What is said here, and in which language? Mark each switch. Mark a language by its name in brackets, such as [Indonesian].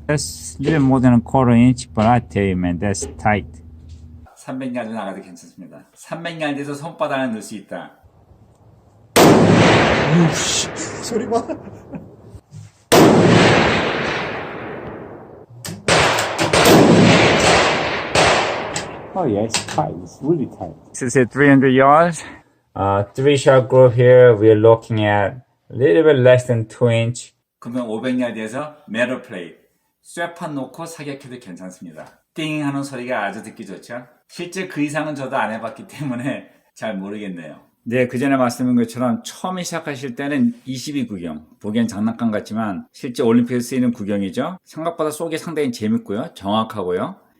[English] That's a little more than a quarter inch, but I tell you, man, that's tight. [Korean] 300야드 나가도 괜찮습니다. 300야드에서 손바닥 안에 넣을 수 있다. 소리 봐. [English] Oh yeah, it's tight. It's really tight. This is at 300 yards. 3-shot group here. We're looking at a little bit less than 2인치. [Korean] 그러면 500야드에서 메tal 플레이트. 쇠판 놓고 사격해도 괜찮습니다. 띵 하는 소리가 아주 듣기 좋죠. 실제 그 이상은 저도 안 해봤기 때문에 잘 모르겠네요. 네, 그 전에 말씀드린 것처럼 처음 시작하실 때는 22 구경. 보기엔 장난감 같지만 실제 올림픽에 쓰이는 구경이죠. 생각보다 쏘기 상당히 재밌고요. 정확하고요.